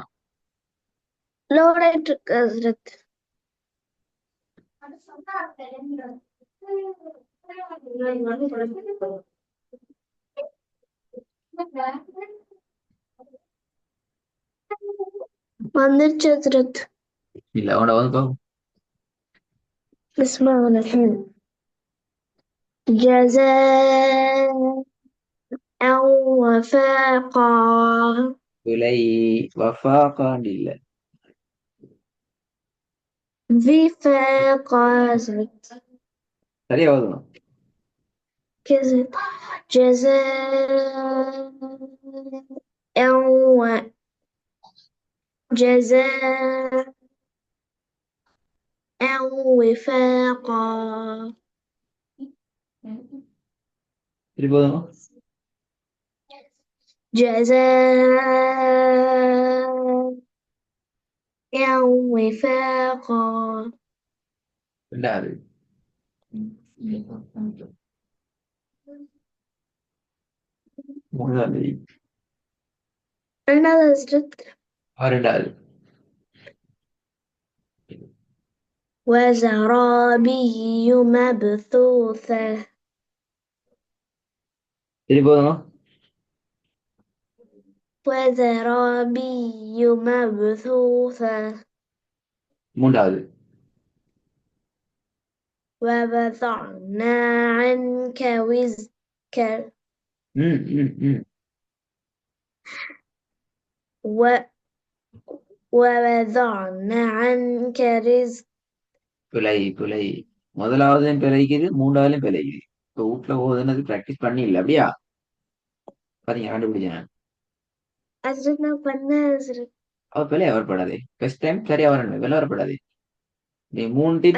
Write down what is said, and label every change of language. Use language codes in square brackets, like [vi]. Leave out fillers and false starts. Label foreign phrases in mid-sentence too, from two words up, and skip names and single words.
[ta] லோட் ஆயிட்டு இருக்கு ஹஸ்ரத். வந்துருச்சு ஹஸ்ரத். இல்ல அவனோட வந்து பாப்போம். [ar] اسمع الحين. جزاء وفاقا. [ta] விலை வஃபாகான் இல்ல. [ar] وفاقا هزرت. [ta] சரியா ஓதணும். [ar] كذا. جزاء جزاء وفاقا. [ta] திருப்பி ஓதணும். [ar] جزاء وفاقا. [ta] ரெண்டாவது. மூணாவது. [ar] أنا نزلت. [ta] ரெண்டாவது. [ar] وزرابي مبثوثة. [ta] திருப்பி ஓதணும். [ar] وزرابي مبثوثة. [ta] மூன்றாவது. [ar] ووضعنا عنك وزرك. ம் ம் ம் و- ووضعنا عنك رزق. [ta] பிழை பிழை. முதலாவதும் பிழைக்குது, மூன்றாவதும் பிழைக்குது. இப்போ வீட்டுல ஓதுனது பிராக்டிஸ் பண்ணி இல்லை அப்படியா? பாத்தீங்க கண்டுபிடிச்சேன். أزرقنا பண்ண أزرق. அவ பிழையா வரப்படாது. [en] first time [ta] சரியா வரணும், வெளில வரப்படாது. நீ மூணு டைம்